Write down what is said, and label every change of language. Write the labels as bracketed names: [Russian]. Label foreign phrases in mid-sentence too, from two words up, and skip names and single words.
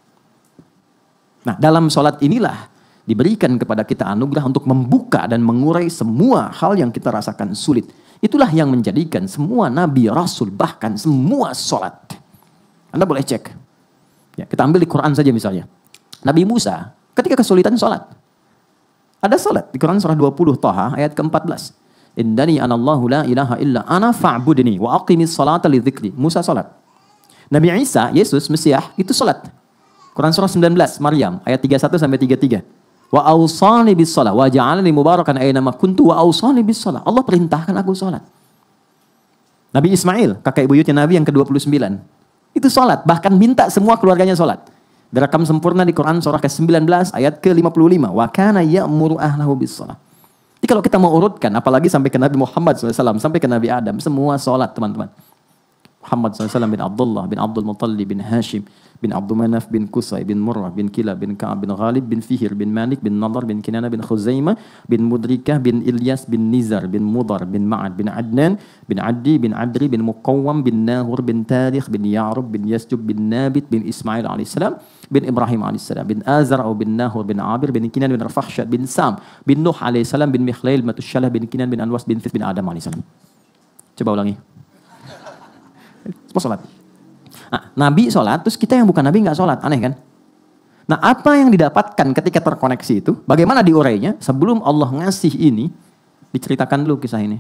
[Indonesian] Nah, dalam sholat inilah diberikan kepada kita anugerah untuk membuka dan mengurai semua hal yang kita rasakan sulit. Itulah yang menjadikan semua nabi, rasul, bahkan semua sholat. Anda boleh cek. Ya, kita ambil di Quran saja misalnya. Nabi Musa ketika kesulitan sholat. Ada sholat di Quran surah 20 Taha ayat ke-14. [Arabic] إنني أنا الله لا إله إلا أنا فاعبدني وأقم الصلاة لذكري. Musa sholat. [Indonesian] Nabi Isa, Yesus, Mesias, itu sholat. Quran surah 19 Maryam ayat 31 sampai 33. [Arabic] وأوصاني بالصلاة وجعلني مباركا أين ما كنت وأوصاني بالصلاة. [Indonesian] Allah perintahkan aku sholat. Nabi Ismail, kakek buyutnya Nabi yang ke-29. Itu sholat, bahkan minta semua keluarganya sholat. Direkam sempurna di Quran surah ke-19 ayat ke-55. [Arabic] وكان يأمر أهله بالصلاة. [Indonesian] Jadi kalau kita mau urutkan, apalagi sampai ke Nabi Muhammad SAW, sampai ke Nabi Adam, semua sholat teman-teman. Muhammad SAW bin Abdullah, bin Abdul Muttalib, bin Hashim, bin Abdul Manaf, bin Qusay, bin Murrah, bin Kilab, bin Ka'ab, bin Ghalib, bin Fihir, bin Malik, bin Nadar, bin Kinana, bin Khuzaimah, bin Mudrikah, bin Ilyas, bin Nizar, bin Mudar, bin Ma'ad, bin Adnan, bin Addi, bin Adri, bin Muqawwam, bin Nahur, bin Tarikh, bin Ya'rub, bin Yasjub, bin Nabit, bin Ismail alaihissalam, bin Ibrahim alaihissalam, bin Azar, bin Nahur, bin Abir, bin Kinan, bin Rafahsyad, bin Sam, bin Nuh alaihissalam, bin Mikhlail, Matusyalah, bin Kinan, bin Anwas, bin Thith, bin Adam alaihissalam. Coba ulangi. Semua sholat. Nah, Nabi sholat, terus kita yang bukan Nabi nggak sholat. Aneh kan? Nah, apa yang didapatkan ketika terkoneksi itu? Bagaimana diurainya? Sebelum Allah ngasih ini, diceritakan dulu kisah ini.